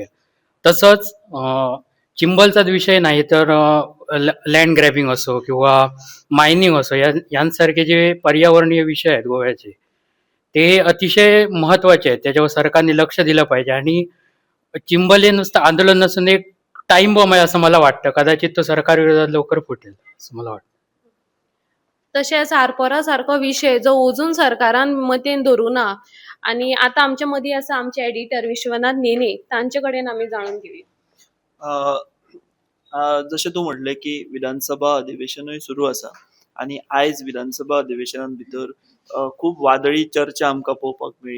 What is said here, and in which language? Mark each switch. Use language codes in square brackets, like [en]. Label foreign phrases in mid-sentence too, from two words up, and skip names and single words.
[mr] तसंच चिंबलचाच विषय नाही तर [en] land grabbing [mr] असो किंवा मायनिंग असो यांसारखे जे पर्यावरणीय विषय आहेत गोव्याचे ते अतिशय महत्वाचे आहेत. त्याच्यावर सरकारने लक्ष दिलं पाहिजे. आणि चिंबल हे नुसतं आंदोलन नसून एक [en] time bomb [mr] आहे असं मला वाटतं. कदाचित तो सरकार विरोधात लवकर फुटेल असं मला वाटतं. [kok] तशेंच आरपोरा सारको विशय जो अजून सरकारान मतेन धरूना आनी आतां आमचे मदीं आसा आमचे एडिटर विश्वनाथ नेने, तांचे कडेन आमी जाणून घेवया. जशें तूं म्हणलें की विधानसभा अधिवेशनूय सुरू आसा आनी आयज विधानसभा अधिवेशनान भितर खूब वादळी चर्चा आमकां पळोवपाक मेळ्ळी.